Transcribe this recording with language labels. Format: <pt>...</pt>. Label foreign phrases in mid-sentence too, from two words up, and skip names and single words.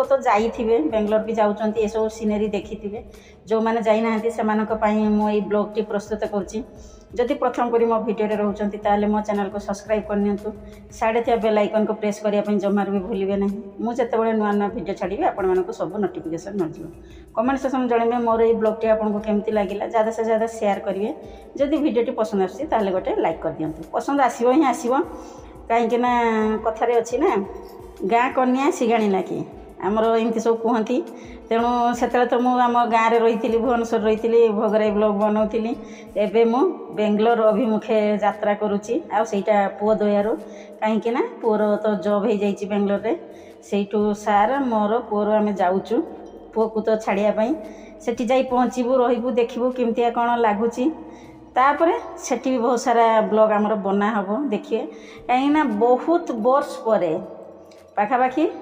<or>ତ ଯାଇଥିବେ ବେଙ୍ଗଲୋର ବି ଯାଉଛନ୍ତି ଏସବୁ ସିନେରୀ ଦେଖିଥିବେ ଯେଉଁମାନେ ଯାଇନାହାନ୍ତି ସେମାନଙ୍କ ପାଇଁ ମୁଁ ଏଇ ବ୍ଲଗ୍ଟି ପ୍ରସ୍ତୁତ କରୁଛି ଯଦି ପ୍ରଥମ କରି ମୋ ଭିଡ଼ିଓରେ ରହୁଛନ୍ତି ତାହେଲେ ମୋ ଚ୍ୟାନେଲକୁ ସବସ୍କ୍ରାଇବ୍ କରିନିଅନ୍ତୁ ସାଡ଼େ ଥିବା ବେଲ୍ ଆଇକନ୍କୁ ପ୍ରେସ୍ କରିବା ପାଇଁ ଜମାରୁ ବି ଭୁଲିବେ ନାହିଁ ମୁଁ ଯେତେବେଳେ ନୂଆ ନୂଆ ଭିଡ଼ିଓ ଛାଡ଼ିବି ଆପଣମାନଙ୍କୁ ସବୁ ନୋଟିଫିକେସନ୍ ମିଳିଯିବ କମେଣ୍ଟ ସେକ୍ସନ୍ ଜଣାଇବେ ମୋର ଏଇ ବ୍ଲଗ୍ଟି ଆପଣଙ୍କୁ କେମିତି ଲାଗିଲା</or> <hi>ज़्यादा से ज़्यादा</hi> <or>ସେୟାର କରିବେ ଯଦି ଭିଡ଼ିଓଟି ପସନ୍ଦ ଆସୁଛି ତାହେଲେ ଗୋଟେ ଲାଇକ୍ କରିଦିଅନ୍ତୁ ପସନ୍ଦ ଆସିବ ହିଁ ଆସିବ କାହିଁକି ନା କଥାରେ ଅଛି ନା ଗାଁ କନ୍ୟା ଶିଗାଣିଲା କି ଆମର ଏମିତି ସବୁ କୁହନ୍ତି ତେଣୁ ସେତେବେଳେ ତ ମୁଁ ଆମ ଗାଁରେ ରହିଥିଲି ଭୁବନେଶ୍ୱର ରହିଥିଲି ଭୋଗରାଇ ବ୍ଲଗ୍ ବନାଉଥିଲି ଏବେ ମୁଁ ବେଙ୍ଗଲୋର ଅଭିମୁଖେ ଯାତ୍ରା କରୁଛି ଆଉ ସେଇଟା ପୁଅ ଦୟାରୁ କାହିଁକି ନା ପୁଅର ତ ଜବ୍ ହେଇଯାଇଛି ବେଙ୍ଗଲୋରରେ ସେଇଠୁ ସାର୍ ମୋର ପୁଅର ଆମେ ଯାଉଛୁ ପୁଅକୁ ତ ଛାଡ଼ିବା ପାଇଁ ସେଠି ଯାଇ ପହଞ୍ଚିବୁ ରହିବୁ ଦେଖିବୁ କେମିତିଆ କ'ଣ ଲାଗୁଛି ତାପରେ ସେଠି ବି ବହୁତ ସାରା ବ୍ଲଗ୍ ଆମର ବନା ହେବ ଦେଖିବେ କାହିଁକିନା ବହୁତ ବର୍ଷ ପରେ ପାଖାପାଖି</or>